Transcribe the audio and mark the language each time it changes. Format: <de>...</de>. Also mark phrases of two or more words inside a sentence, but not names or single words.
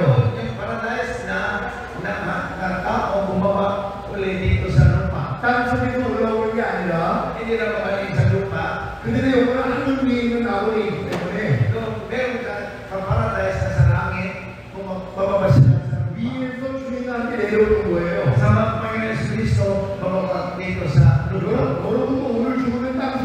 <tl>yung paradise na tao bumaba ulit dito sa lupa.</tl> <ko>땅 속에서 올라오는 게 아니라</ko> <tl>Hindi na magaling sa lupa.</tl> <ko>그들의 영혼은 하늘 위에 있는 낙원에 있기 때문에</ko> <tl>Kung meron ka paradise na sa langit, bababa sila sa lupa.</tl> <ko>위에서 주님과 함께 내려오는 거예요.</ko> <tl>Kasama ang Panginoon si Kristo, bababa dito sa lupa.</tl> <ko>여러분도 오늘 죽으면</ko>